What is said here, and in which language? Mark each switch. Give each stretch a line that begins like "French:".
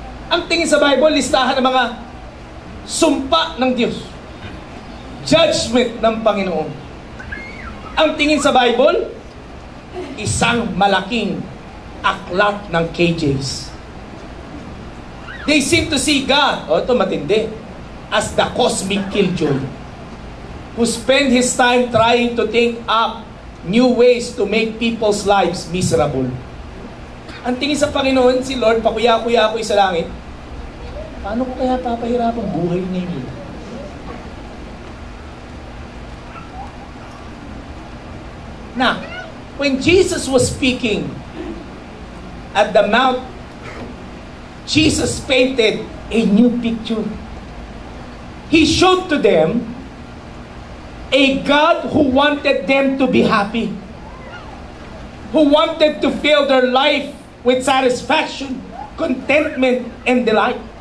Filipino: Ang tingin sa Bible, listahan ng mga sumpa ng Diyos. Judgment ng Panginoon. Ang tingin sa Bible, isang malaking aklat ng KJs.
English: They seem to see God,
Filipino: ito matindi,
English: as the cosmic killjoy, who spend his time trying to think up new ways to make people's lives miserable.
Filipino: Ang tingin sa Panginoon, si Lord, pakuya-kuya ako sa langit. Paano ko kaya papahirap ang buhay ninyo?
English: Now, when Jesus was speaking at the Mount, Jesus painted a new picture. He showed to them a God who wanted them to be happy, who wanted to fill their life with satisfaction, contentment, and delight.